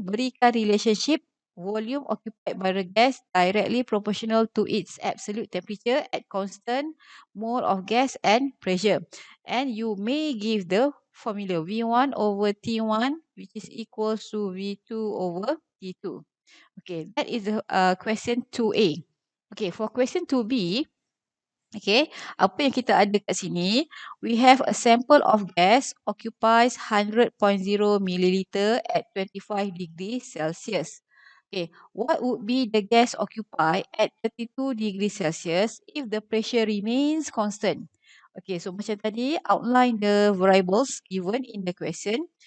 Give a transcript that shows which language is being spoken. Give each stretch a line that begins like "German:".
Malay: Berikan
English: relationship volume occupied by the gas directly proportional to its absolute temperature at constant mole of gas and pressure. And you may give the formula V1 over T1 which is equals to V2 over T2. Okay, that is the question 2A. Okay, for question 2B,
Malay: Okay, apa yang kita ada kat sini?
English: We have a sample of gas occupies 100.0 milliliter at 25 degrees Celsius. Okay, what would be the gas occupied at 32 degrees Celsius if the pressure remains constant? Okay, so
Malay: macam tadi,
English: outline the variables given in the question.